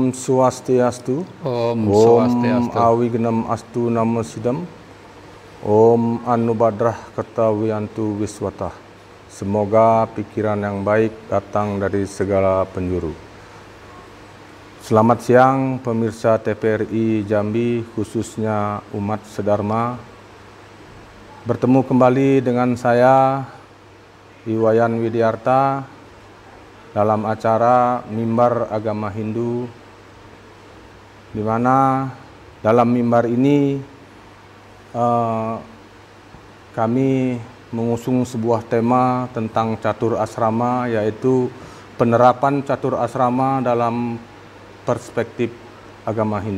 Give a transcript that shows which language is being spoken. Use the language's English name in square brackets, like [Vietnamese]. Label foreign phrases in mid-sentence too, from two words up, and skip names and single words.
[Indonesian] Swastiastu. Om Swastiastu. [Sanskrit] अविघ्नम् अस्तु नमः सिद्धम्। ॐ आ नो भद्राः क्रतवो यन्तु विश्वतः. [Indonesian] Semoga pikiran yang baik datang dari segala penjuru. Selamat siang pemirsa TPRI Jambi, khususnya umat sedharma. Bertemu kembali dengan saya, Iwayan Widiarta, dalam acara Mimbar Agama Hindu, di mana dalam mimbar ini kami mengusung sebuah tema tentang catur asrama, yaitu penerapan catur asrama dalam perspektif agama Hindu.